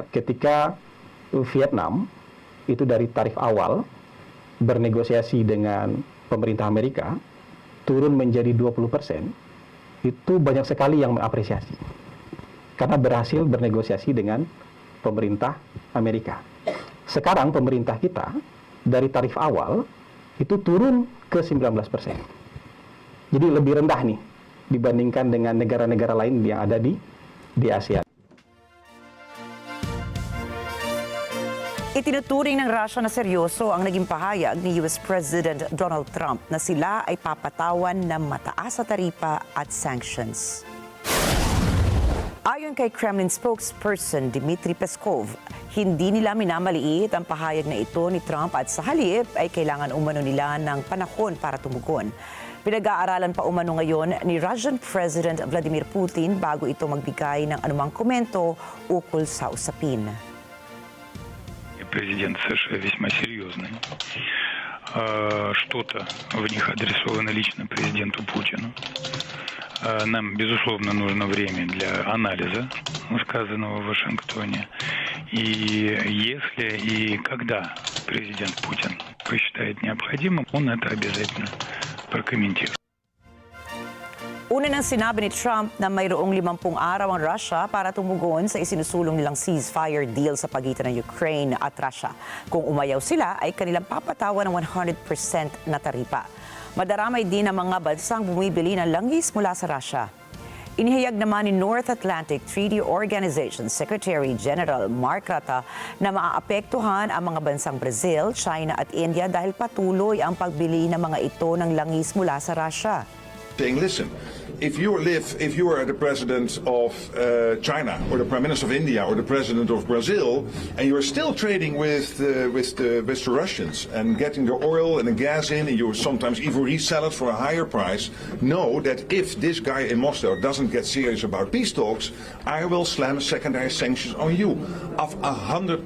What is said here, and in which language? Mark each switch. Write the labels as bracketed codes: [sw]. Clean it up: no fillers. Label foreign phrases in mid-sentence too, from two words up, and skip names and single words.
[id] Ketika Vietnam itu dari tarif awal bernegosiasi dengan pemerintah Amerika turun menjadi 20%, itu banyak sekali yang mengapresiasi karena berhasil bernegosiasi dengan pemerintah Amerika. Sekarang pemerintah kita dari tarif awal itu turun ke 19%. Jadi lebih rendah nih dibandingkan dengan negara-negara lain yang ada di ASEAN. [tl] Itinuturing ng Russia na seryoso ang naging pahayag ni US President Donald Trump na sila ay papatawan ng mataas na taripa at sanctions. Ayon kay [en] Kremlin spokesperson [tl] Dmitry Peskov, hindi nila minamaliit ang pahayag na ito ni Trump at sa halip ay kailangan umano nila ng panahon para tumugon. Pinag-aaralan pa umano ngayon ni Russian President Vladimir Putin bago ito magbigay ng anumang komento ukol sa usapin. [ru] Президент США весьма серьезный. Что-то в них адресовано лично президенту Путину. Нам, безусловно, нужно время для анализа сказанного в Вашингтоне. И если и когда президент Путин посчитает необходимым, он это обязательно прокомментирует. [tl] Una nang sinabi ni Trump na mayroong 50 araw ang Russia para tumugon sa isinusulong nilang [en] ceasefire deal [tl] sa pagitan ng Ukraine at Russia. Kung umayaw sila, ay kanilang papatawan ng 100% na taripa. Madaramay din ang mga bansang bumibili ng langis mula sa Russia. Inihayag naman ni North Atlantic Treaty Organization Secretary General Mark Rutte na maaapektuhan ang mga bansang Brazil, China at India dahil patuloy ang pagbili ng mga ito ng langis mula sa Russia. [en] Saying, listen, if you are the president of China or the prime minister of India or the president of Brazil, and you are still trading with the Russians and getting the oil and the gas in, and you sometimes even resell it for a higher price, know that if this guy in Moscow doesn't get serious about peace talks, I will slam secondary sanctions on you of 100%.